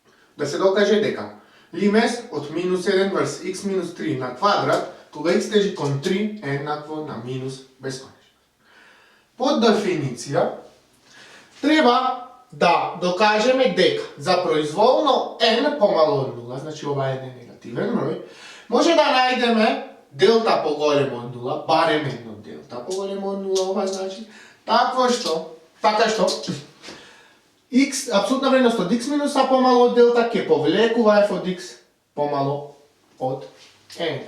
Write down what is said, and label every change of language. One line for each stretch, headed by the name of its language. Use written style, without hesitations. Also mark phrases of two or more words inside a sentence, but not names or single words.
Macedonian: Да се докаже дека лимес од минус 1 врз x минус 3 на квадрат, кога x тежи кон 3 еднакво на минус безконечност. Под дефиниција, треба да докажеме дека за произволно n помало од 0, значи ова е негативен број, може да најдеме делта поголемо од 0, барем едно делта поголемо од 0, ова значи, така што x, апсолутна вредност од x минус а помало од делта ќе повлекува f од x помало од n.